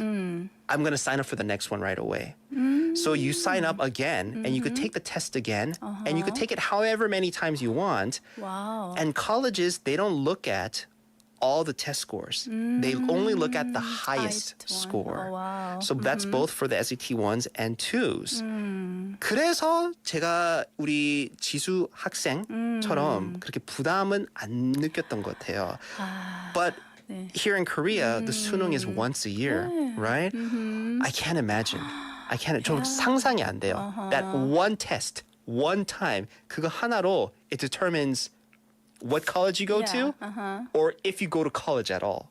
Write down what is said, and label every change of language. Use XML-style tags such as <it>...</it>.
<en>I'm going to sign up for the next one right away. So you sign up again and you could take the test again and you could take it however many times you want. Wow. And colleges, they don't look at all the test scores. They only look at the highest one. score. Oh, wow. So that's both for the SAT 1s and 2s.</en> <ko>그래서 제가 우리 지수 학생처럼 그렇게 부담은 안 느꼈던 것 같아요.</ko> <en>But here in Korea, the 수능 is once a year, right? I can't imagine.</en> <ko>좀 상상이 안 돼요.</ko> <en>That one test, one time,</en> <ko>그거 하나로</ko> <en>it determines what college you go to or if you go to college at all.</en>